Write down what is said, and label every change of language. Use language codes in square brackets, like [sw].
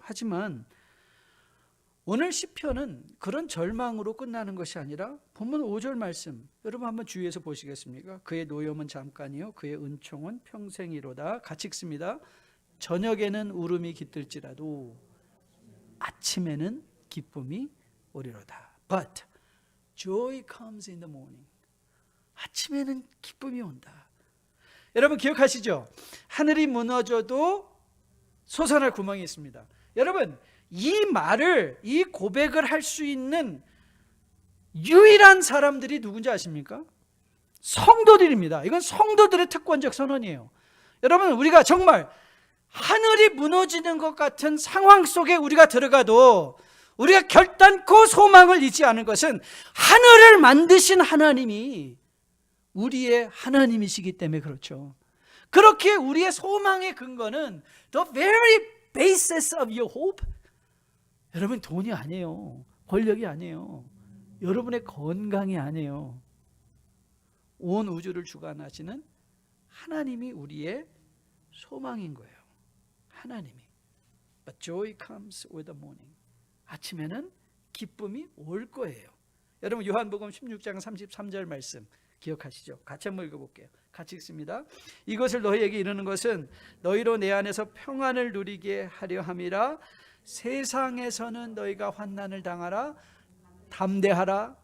[ko] 하지만 오늘 시편은 그런 절망으로 끝나는 것이 아니라 본문 5절 말씀, 여러분 한번 주의해서 보시겠습니까? 그의 노염은 잠깐이요 그의 은총은 평생이로다. 같이 읽습니다. 저녁에는 울음이 깃들지라도 아침에는 기쁨이 오리로다. [en] But joy comes in the morning. [ko] 아침에는 기쁨이 온다. 여러분 기억하시죠? 하늘이 무너져도 솟아날 구멍이 있습니다. 여러분 이 말을, 이 고백을 할 수 있는 유일한 사람들이 누군지 아십니까? 성도들입니다. 이건 성도들의 특권적 선언이에요. 여러분 우리가 정말 하늘이 무너지는 것 같은 상황 속에 우리가 들어가도 우리가 결단코 소망을 잃지 않은 것은 하늘을 만드신 하나님이 우리의 하나님이시기 때문에 그렇죠. 그렇게 우리의 소망의 근거는 [en] the very basis of your hope. [ko] 여러분 돈이 아니에요. 권력이 아니에요. 여러분의 건강이 아니에요. 온 우주를 주관하시는 하나님이 우리의 소망인 거예요. 하나님이. [en] But joy comes with the morning. [ko] 아침에는 기쁨이 올 거예요. 여러분 요한복음 16장 33절 말씀 기억하시죠? 같이 한번 읽어볼게요. 같이 읽습니다. 이것을 너희에게 이르는 것은 너희로 내 안에서 평안을 누리게 하려 함이라. 세상에서는 너희가 환난을 당하라. 담대하라.